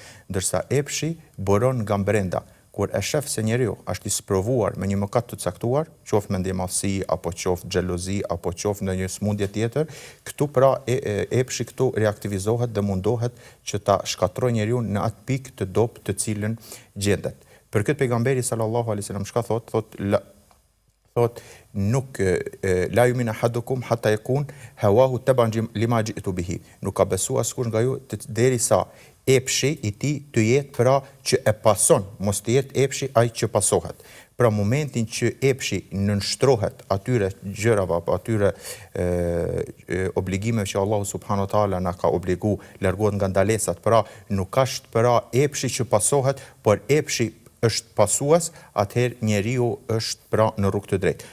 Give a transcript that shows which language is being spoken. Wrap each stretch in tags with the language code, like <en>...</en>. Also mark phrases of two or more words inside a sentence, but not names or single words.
<sq>Ndërsa epshi buron nga brenda. Kur e shef se njeriu është i sprovuar me një mëkat të caktuar, qoftë mendjemallësi apo qoftë xhelozi apo qoftë ndonjë smundje tjetër, këtu pra epshi këtu reaktivizohet dhe mundohet që ta shkatërrojë njeriu në atë pikë të dobët të cilën gjendet. Për këtë pejgamberi</sq> <ar>صلى الله عليه وسلم</ar> <sq>çka thot nuk</sq> <ar>لا يؤمن أحدكم حتى يكون هواه تبعا لما جئت به.</ar> <sq>Nuk ka besuar askush nga ju derisa epshi i tij të jetë pra që e pason, mos të jetë epshi ai që pasohet. Pra momentin që epshi nënshtrohet atyre gjërave apo atyre obligimeve që Allahu</sq> <ar>سبحانه وتعالى</ar> <sq>na ka obligu, largohet nga ndalesat, pra nuk është pra epshi që pasohet, por epshi është pasues, atëherë njeriu është pra në rrugë të drejtë.</sq>